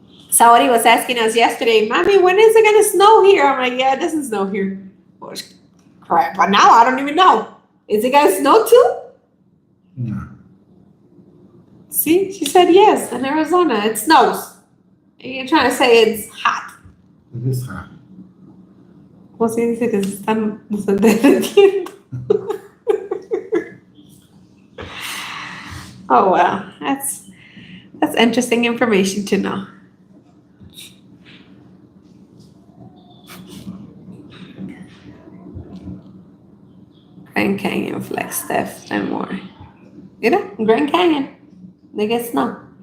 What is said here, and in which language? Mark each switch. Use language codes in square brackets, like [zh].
[en] Somebody was asking us yesterday, Mommy, when is it gonna snow here? I'm like, yeah, it doesn't snow here. Well, crap, but now I don't even know. Is it gonna snow too? Yeah. See, she said yes, in Arizona, it snows. And you're trying to say it's hot. It is hot. [es] Pues sí, dice que se están derritiendo. [en] Oh, wow. That's interesting information to know. Grand Canyon, Flagstaff, and more. [es] Mira, [en] Grand Canyon. They get snow.